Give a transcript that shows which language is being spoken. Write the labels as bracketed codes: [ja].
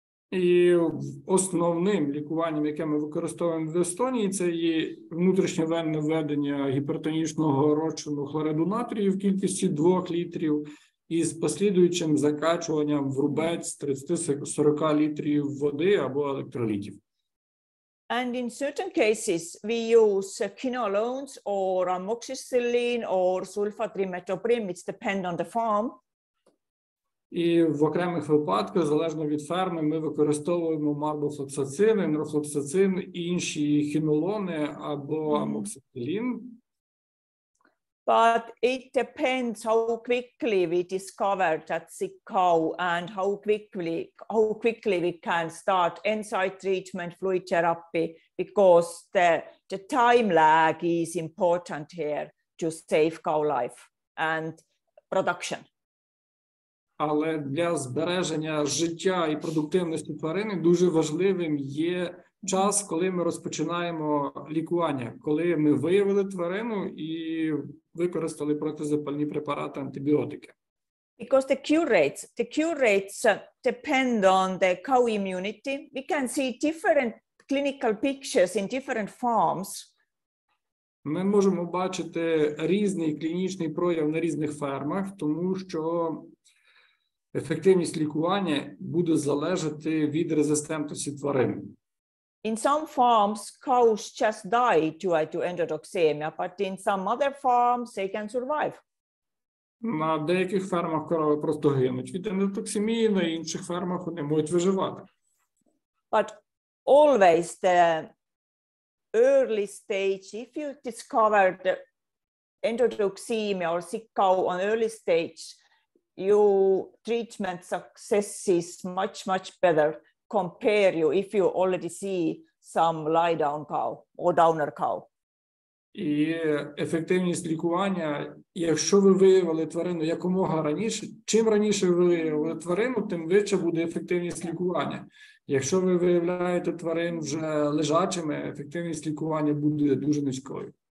[uk] І основним лікуванням, яке ми використовуємо в Естонії, це є внутрішньовенне введення гіпертонічного розчину хлориду натрію в кількості 2 літрів із послідуючим закачуванням в рубець 30-40 літрів води або електролітів. [en] And in certain cases, we use quinolones or amoxicillin or sulfatrimethoprim. It depends on the farm. [uk] І в окремих випадках, залежно від ферми, ми використовуємо марбофлоксацин, енрофлоксацин, інші хінолони або амоксицилін. [en] But it depends how quickly we discover that sick cow and how quickly we can start NSAID treatment, fluid therapy, because the time lag is important here to save cow life and production. [uk] Але для збереження життя і продуктивності тварини дуже важливим є час, коли ми розпочинаємо лікування, коли ми виявили тварину і використали протизапальні препарати, антибіотики. [en] Because the cure rates depend on the cow immunity. We can see different clinical pictures in different farms. [uk] Ми можемо бачити різний клінічний прояв на різних фермах, тому що ефективність лікування буде залежати від резистентності тварин. [en] In some farms, cows just die due to endotoxemia, but in some other farms, they can survive. [uk] На деяких фермах корови просто гинуть від ендотоксемії, на інших фермах вони можуть виживати. [en] But always the early stage, if you discover the endotoxemia or sick cow on early stage, your treatment success is much better compare you if you already see some lie down cow or downer cow. [uk] І ефективність лікування, якщо ви виявили тварину якомога раніше, чим раніше ви виявили тварину, тим вища буде ефективність лікування. Якщо ви виявляєте тварин вже лежачими, ефективність лікування буде дуже низькою.